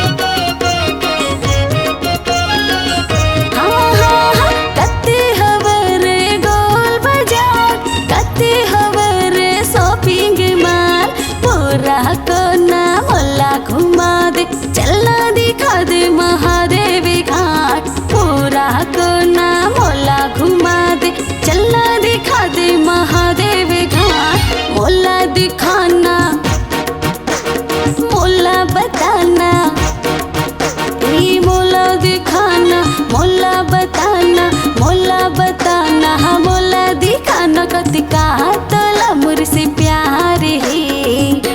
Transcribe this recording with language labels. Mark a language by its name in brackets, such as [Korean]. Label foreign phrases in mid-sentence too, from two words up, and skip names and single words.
[Chhattisgarhi] हाँ हाँ हाँ कते हवरे गोल बाजार, कते हवरे [English] shopping mall [Chhattisgarhi] पूरा कोना मोला घुमा दे। चला दिखा दे महादेव घाट पूरा कोना मोला घुमा दे। चलना दिखा दे महादेव घाट मोला दिखाना मोला बताना। ये मोला दिखाना मोला बताना मोला बताना। हाँ मोला दिखाना कतिका तोला मुझसे प्यार है।